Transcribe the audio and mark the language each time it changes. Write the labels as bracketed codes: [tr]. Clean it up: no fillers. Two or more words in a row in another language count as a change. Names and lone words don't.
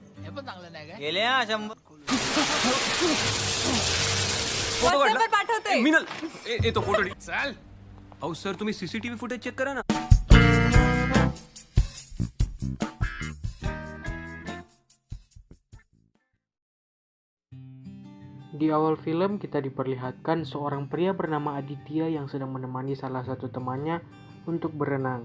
[mr] गेले हा 100. फोटो काढला पाठवते. मिनल तो फोटो चाल. अहो सर तुम्ही [en] CCTV footage check [mr] करा ना. [id] Di awal film kita diperlihatkan seorang pria bernama Aditya yang sedang menemani salah satu temannya untuk berenang.